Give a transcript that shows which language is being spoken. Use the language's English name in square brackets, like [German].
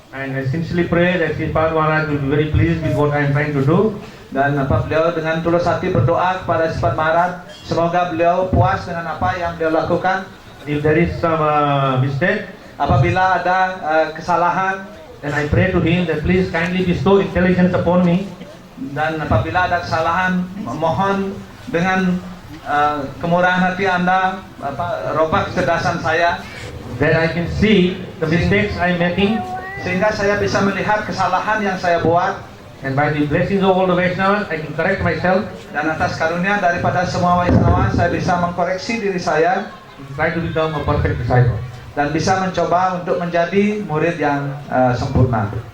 [English] And I sincerely pray that Sripad Maharaj will be very pleased with what I am trying to do. [Indonesian] Dan beliau dengan tulus hati berdoa kepada Sripad Maharaj, semoga beliau puas dengan apa yang beliau lakukan. [English] If there is some mistake, [Indonesian] Apabila ada kesalahan, [English] then I pray to him that please kindly bestow intelligence upon me, [Indonesian] dan apabila ada kesalahan, mohon dengan kemurahan hati Anda, robah kecerdasan saya, [English] that I can see the mistakes I am making, [Indonesian] sehingga saya bisa melihat kesalahan yang saya buat, [English] and by the blessings of all the Vaishnavas, I can correct myself [Indonesian] dan atas karunia daripada semua Vaishnava, saya bisa mengkoreksi diri saya [English] and try to become a perfect disciple. [Indonesian] dan bisa mencoba untuk menjadi murid yang sempurna.